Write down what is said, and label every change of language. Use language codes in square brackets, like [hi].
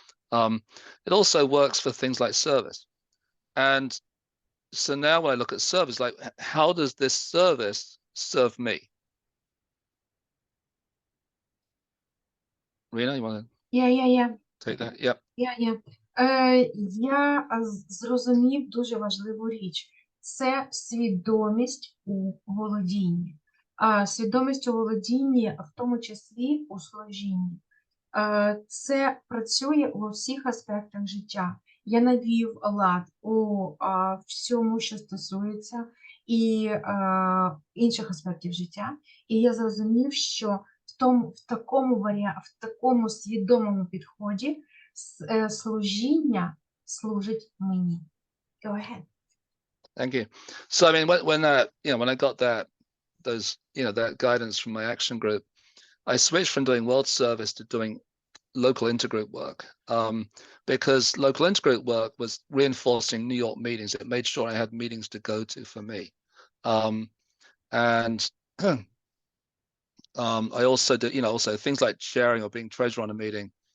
[en] It also works for things like service. And so now when I look at service, like, how does this service serve me? Rena, you want to take that? Yeah. [uk] Я зрозумів дуже важливу річ. Це свідомість у володінні. Свідомість у володінні, в тому числі у служінні. Це працює у всіх аспектах життя. Я навів лад у всьому, що стосується і інших аспектів життя. І я зрозумів, що в такому свідомому підході служіння служить мені. [en] Go ahead. Thank you. So I mean, when I got that guidance from my action group, I switched from doing world service to doing local intergroup work, because local intergroup work was reinforcing New York meetings. It made sure I had meetings to go to for me, and I also did also things like chairing or being treasurer on a meeting.